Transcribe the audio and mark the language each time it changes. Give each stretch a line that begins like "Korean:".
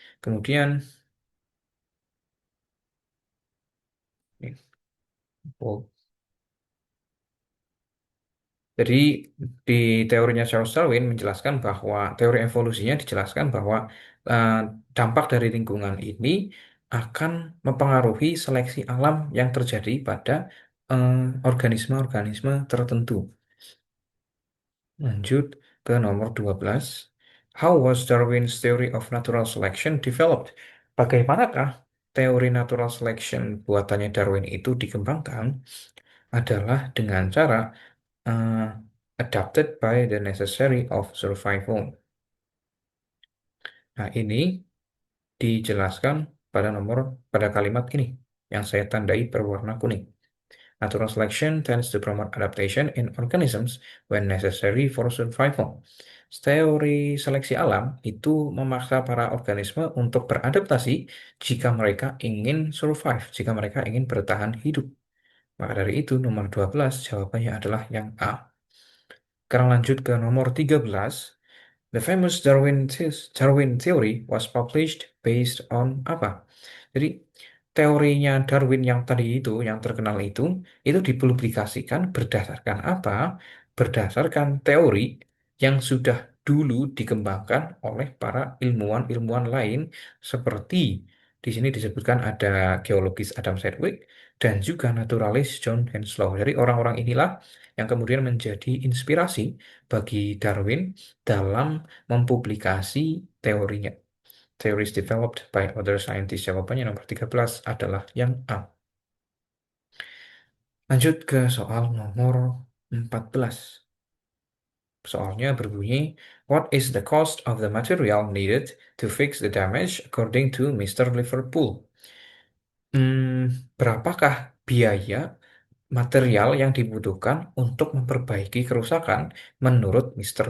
Indonesian: Kemudian ini, oh, jadi di teorinya Charles Darwin menjelaskan bahwa teori evolusinya dijelaskan bahwa eh, dampak dari lingkungan ini akan mempengaruhi seleksi alam yang terjadi pada eh, organisme-organisme tertentu. Lanjut ke nomor 12.
English: How was Darwin's theory of natural selection developed?
Indonesian: Bagaimanakah teori natural selection buatannya Darwin itu dikembangkan? adalah dengan cara
English: uh, adapted by the necessary of survival.
Indonesian: Nah, ini dijelaskan pada kalimat ini yang saya tandai berwarna kuning.
English: Natural selection tends to promote adaptation in organisms when necessary for survival.
Indonesian: Teori seleksi alam itu memaksa para organisme untuk beradaptasi jika mereka ingin survive, jika mereka ingin bertahan hidup. Maka dari itu nomor 12 jawabannya adalah yang A. Sekarang lanjut ke nomor 13.
English: The famous Darwin theory was published based on
Indonesian: apa? Jadi teorinya Darwin yang tadi itu, yang terkenal itu dipublikasikan berdasarkan apa? Berdasarkan teori yang sudah dulu dikembangkan oleh para ilmuwan-ilmuwan lain seperti di sini disebutkan ada geologis Adam Sedgwick dan juga naturalis John Henslow. Jadi orang-orang inilah yang kemudian menjadi inspirasi bagi Darwin dalam mempublikasi teorinya.
English: Theories developed by other scientists.
Indonesian: Jawabannya nomor 13 adalah yang A. Lanjut ke soal nomor 14. Soalnya berbunyi,
English: what is the cost of the material needed to fix the damage according to Mr. Liverpool?
Indonesian: Berapakah biaya material yang dibutuhkan untuk memperbaiki kerusakan menurut Mr.